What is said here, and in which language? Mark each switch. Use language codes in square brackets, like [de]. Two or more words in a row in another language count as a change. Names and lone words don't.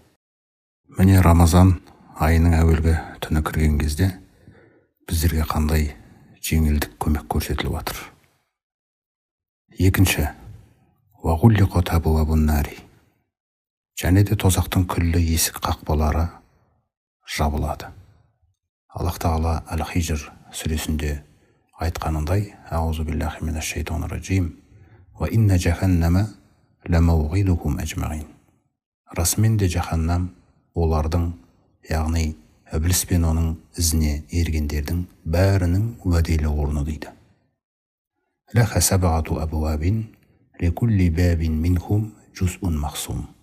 [kk] Міне Рамазан айының әуелгі түні кірген кезде біздерге қандай жеңілдік көмек көрсетіліп жатыр. [ar] Екінші, وغلقت أبواب النار. [kk] Және де тозақтың күллі есік қақпалары жабылады. Аллах Тағала Әл-Хижр сүресінде айтқанындай: [ar] أعوذ بالله من الشيطان الرجيم. وإن جهنم لموعدهم أجمعين. [kk] Расымен де жаһаннам олардың, яғни Ібліс пен оның ізіне ергендердің бәрінің уәделі орны дейді. [ar] لها سبعة أبواب لكل باب منهم جزء مقسوم.